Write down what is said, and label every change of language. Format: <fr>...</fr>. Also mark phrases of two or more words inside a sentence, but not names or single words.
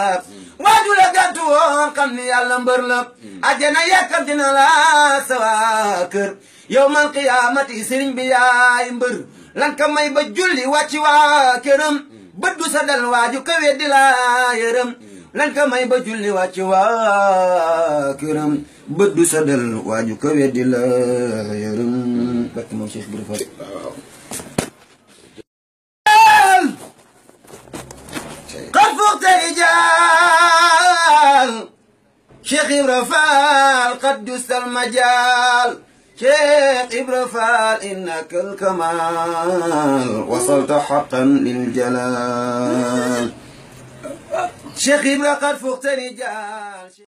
<wo>waaju la gàttu woon xam ni yàlla mbër la ajjana yàkkamti na la sa waa kër</wo> <ar>يوم القيامة</ar> <wo>sëriñ bi yaay mbër lan ka may ba julli wàcci waa këram bëddu sa dal waaju ka weddi la yërëm lan ka may ba julli wàcci waa këram bëddu sa dal waaju ka weddi la yërëm barke moom Cheikh Ibra Fall</wo> <ar>قد فقت رجال Cheikh Ibra Fall قد دست المجال Cheikh Ibra Fall إنك الكمال وصلت حقا للجلال Cheikh Ibra قد فقت رجال</ar>